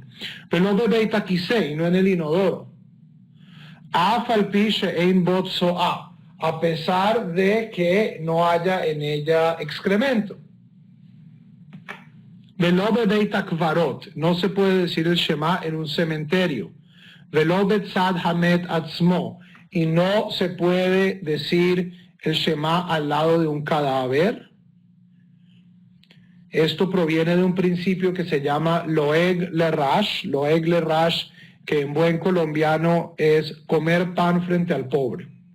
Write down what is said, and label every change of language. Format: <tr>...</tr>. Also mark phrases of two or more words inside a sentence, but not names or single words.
<es>Pero no de</es> <he>בית הכסא,</he> <es>no en el inodoro. A pesar de que no haya en ella excremento.</es> <he>ולא בבית הקברות,</he> <es>no se puede decir el Shema en un cementerio.</es> <he>ולא בצד המת עצמו,</he> <es>y no se puede decir el Shema al lado de un cadáver. Esto proviene de un principio que se llama</es> <he>לועג לרש,</he> <es>que en buen colombiano es comer pan frente al pobre.</es>